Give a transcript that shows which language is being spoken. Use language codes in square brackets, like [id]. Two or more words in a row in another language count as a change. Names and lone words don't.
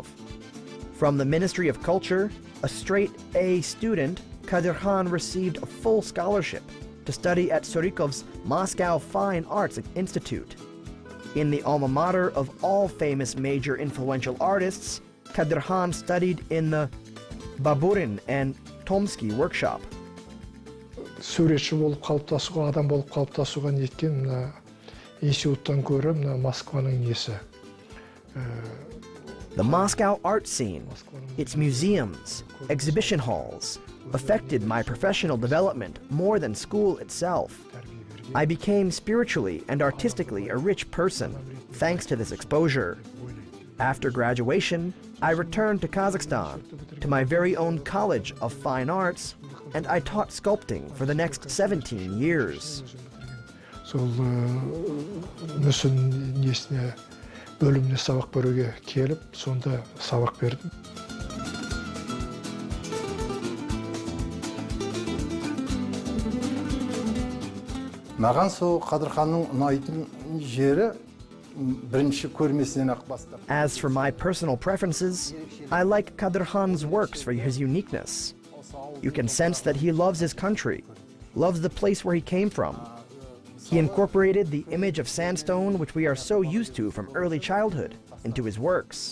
[en] From the Ministry of Culture, a straight A student, Kadyrkhan received a full scholarship to study at Surykov's Moscow Fine Arts Institute. In the alma mater of all famous major influential artists, Kadyrkhan studied in the Baburin and Tomsky workshop. [kk] Суретші болып қалыптасуға, адам болып қалыптасуға неткен институттан көрі Москваның несі. [en] The Moscow art scene, its museums, exhibition halls, affected my professional development more than school itself. I became spiritually and artistically a rich person thanks to this exposure. After graduation, I returned to Kazakhstan, to my very own College of Fine Arts, and I taught sculpting for the next 17 years. [kk] Бөліміне сабақ беруге келіп, сонда сабақ бердім. Маған сол Kadyrkhanның ұнайтын жері бірінші көрмесінен-ақ бастап. [en] As for my personal preferences, I like Kadyrkhan's works for his uniqueness. You can sense that he loves his country, loves the place where he came from. He incorporated the image of sandstone, which we are so used to from early childhood, into his works.